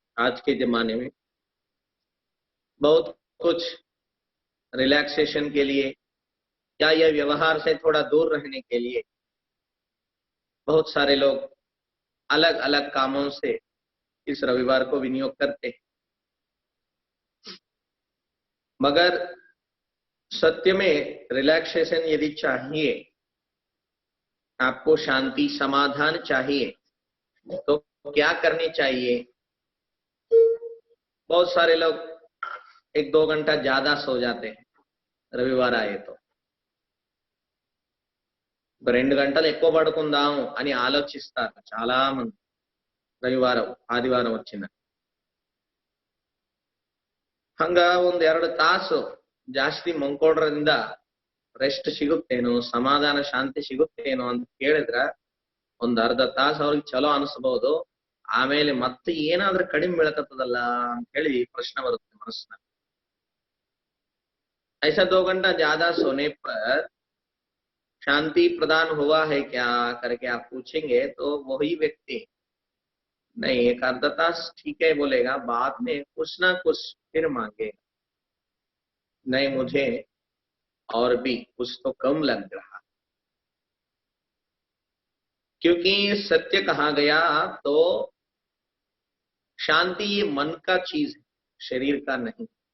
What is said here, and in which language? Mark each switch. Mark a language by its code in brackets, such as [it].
[hi] आज के जमाने में बहुत कुछ रिलैक्सेशन के लिए या यह व्यवहार से थोड़ा दूर रहने के लिए बहुत सारे लोग अलग अलग कामों से इस रविवार को विनियोग करते हैं, मगर सत्य में रिलैक्सेशन यदि चाहिए, आपको शांति समाधान चाहिए तो क्या करनी चाहिए? बहुत सारे लोग 1-2 घंटा ज्यादा सो जाते हैं रविवार आए तो [te] 2 గంటలు ఎక్కువ పడుకుందాము అని ఆలోచిస్తారు చాలా మంది రవివారం ఆదివారం వచ్చిన [kn] ಹಂಗ 1-2 ತಾಸು ಜಾಸ್ತಿ ಮಂಕೋಡ್ರಿಂದ ರೆಸ್ಟ್ ಸಿಗುತ್ತೇನೋ ಸಮಾಧಾನ ಶಾಂತಿ ಸಿಗುತ್ತೇನೋ ಅಂತ ಕೇಳಿದ್ರ ಒಂದು ಅರ್ಧ ತಾಸು ಅವ್ರಿಗೆ ಚಲೋ ಅನಿಸಬಹುದು, ಆಮೇಲೆ ಮತ್ತೆ ಏನಾದ್ರೂ ಕಡಿಮೆ ಬೀಳಕತ್ತದಲ್ಲ ಅಂತ ಹೇಳಿ ಪ್ರಶ್ನೆ ಬರುತ್ತೆ ಮನಸ್ಸಿನಲ್ಲಿ। [hi] ऐसा 2 घंटा ज्यादा सोने पर शांति प्रदान हुआ है क्या करके आप पूछेंगे तो वही व्यक्ति नहीं 1 तास ठीक है बोलेगा, बाद में कुछ ना कुछ फिर मांगेगा, नहीं मुझे और भी कुछ तो कम लग रहा, क्योंकि सत्य कहा गया तो शांति ये मन का चीज है, शरीर का नहीं।